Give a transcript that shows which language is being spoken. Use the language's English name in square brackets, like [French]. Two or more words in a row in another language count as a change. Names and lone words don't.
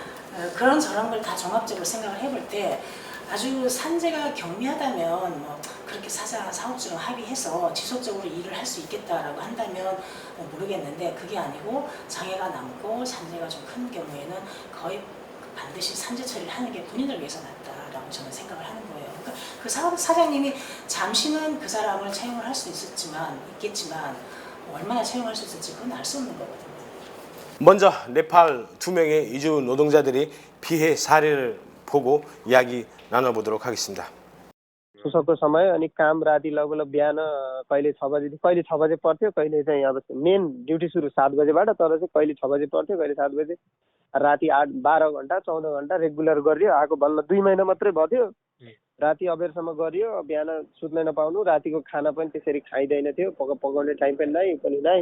[Korean] 그런 저런 걸 다 종합적으로 생각을 해볼 때 아주 산재가 경미하다면 뭐 그렇게 사업주랑 합의해서 지속적으로 일을 할 수 있겠다라고 한다면 모르겠는데 그게 아니고 장애가 남고 산재가 좀 큰 경우에는 거의 반드시 산재 처리를 하는 게 본인을 위해서 낫다라고 저는 생각을 하는 거예요. 그러니까 그 사장님이 잠시는 그 사람을 채용을 할 수 있겠지만 얼마나 채용할 수 있을지 그건 알 수 없는 거거든요. 먼저 네팔 2명의 이주 노동자들이 피해 사례를 보고 이야기 나눠보도록 하겠습니다. [Nepali] सुसकको समय अनि काम राति लगभग बिहान कहिले 6 बजे पर्थ्यो, कहिले चाहिँ अब [English] main duty [Nepali] सुरु 7 बजेबाट, तर चाहिँ कहिले 6 बजे पर्थ्यो, कहिले 7 बजे। राति 12 घण्टा 14 घण्टा रेगुलर गरियो। आएको बल्ल 2 महिना मात्रै भयो। राति अबेरसम्म गरियो, बिहान सुत्न नपाउनु, रातिको खाना पनि त्यसरी खाइदैन थियो, पकाउने टाइम पनि नै।